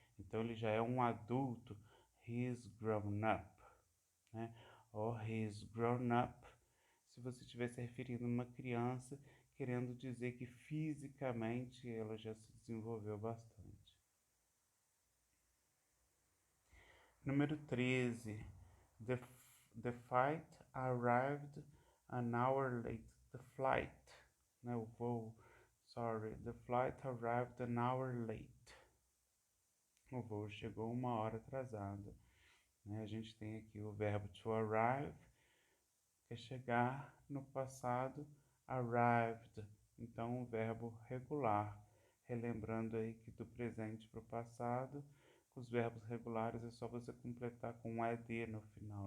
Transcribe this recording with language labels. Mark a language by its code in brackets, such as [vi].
[pt] Então, ele já é um adulto. [en] He's grown up, [pt] né? [en] Or he's grown up. [pt] Se você estiver se referindo a uma criança, querendo dizer que fisicamente ela já se desenvolveu bastante. Número 13. [en] The, the fight arrived an hour late. The flight, [pt] né, o voo, [en] sorry. The flight arrived an hour late. [pt] O voo chegou uma hora atrasado. Né? A gente tem aqui o verbo to arrive, que é chegar, no passado, arrived. Então, o verbo regular. Relembrando aí que do presente para o passado, os verbos regulares é só você completar com um ED no final.